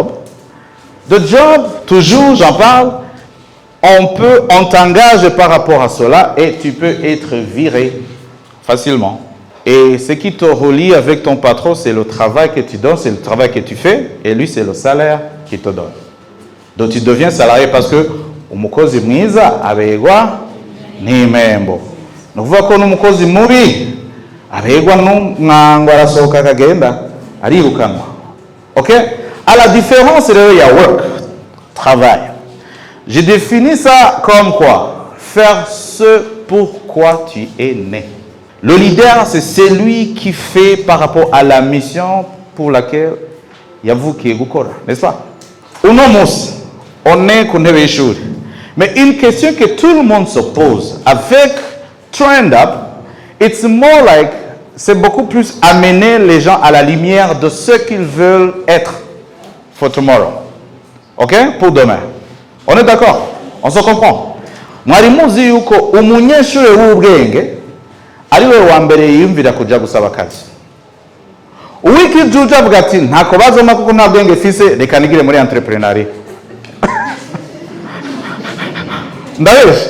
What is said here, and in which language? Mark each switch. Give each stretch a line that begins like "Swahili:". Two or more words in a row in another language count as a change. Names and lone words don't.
French: Le job, toujours, j'en parle, on t'engage par rapport à cela et tu peux être viré facilement. Et ce qui te relie avec ton patron, c'est le travail que tu donnes, c'est le travail que tu fais, et lui, c'est le salaire qu'il te donne. Donc tu deviens salarié parce que
Rundi: umukozi mwiza abegwa n'imembo. Nukuvuga ko n'umukozi mubi abegwa n'umwango arasohoka akagenda arirukanwa. OK?
French: À la différence, il y a work, travail. Je définis ça comme quoi? Faire ce pourquoi tu es né. Le leader, c'est celui qui fait par rapport à la mission pour laquelle il y a vous qui est gukora, n'est-ce pas? On est qu'on est échoué. Mais une question que tout le monde se pose avec Trend Up,
English: it's more like,
French: c'est beaucoup plus amener les gens à la lumière de ce qu'ils veulent être
English: for tomorrow.
French: OK? Pour demain. On est d'accord? On se comprend?
Rundi: Mwarimuzi yuko umunyeshure w'ubwenge ariwe wa mbere yiyumvira kuja gusaba akazi. Uwiki juja avuga ati ntako bazoma kuko nta bwenge fise reka nigire muri entrepreneuria. Ndabeshe.